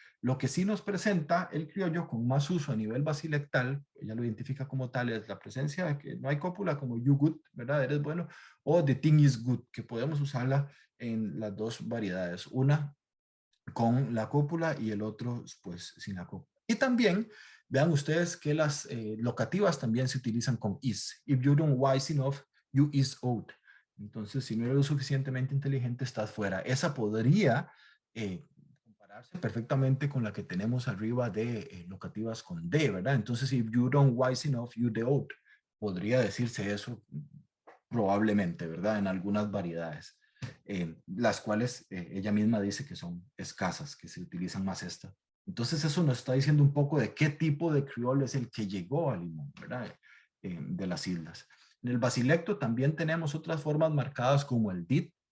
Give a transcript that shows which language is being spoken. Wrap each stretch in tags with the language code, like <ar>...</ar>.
<es>Lo que sí nos presenta el criollo con más uso a nivel basilectal, ella lo identifica como tal, es la presencia de que no hay cópula como</es> <en>you good,</en> <es>¿verdad? Eres bueno, o</es> <en>the thing is good,</en> <es>que podemos usarla en las dos variedades, una con la cópula y el otro pues sin la cópula. Y también vean ustedes que las locativas también se utilizan con is.</es> <en>If you don't wise enough, you is out.</en> <es>Entonces, si no eres lo suficientemente inteligente, estás fuera. Esa podría compararse perfectamente con la que tenemos arriba de locativas con de, ¿verdad?</es> <en>Entonces, if you don't wise enough, you the out.</en> <es>Podría decirse eso probablemente, ¿verdad? En algunas variedades. Las cuales ella misma dice que son escasas, que se utilizan más esta. Entonces eso nos está diciendo un poco de qué tipo de criol es el que llegó a Limón, ¿verdad? De las islas. En el basilecto también tenemos otras formas marcadas como el did.</es>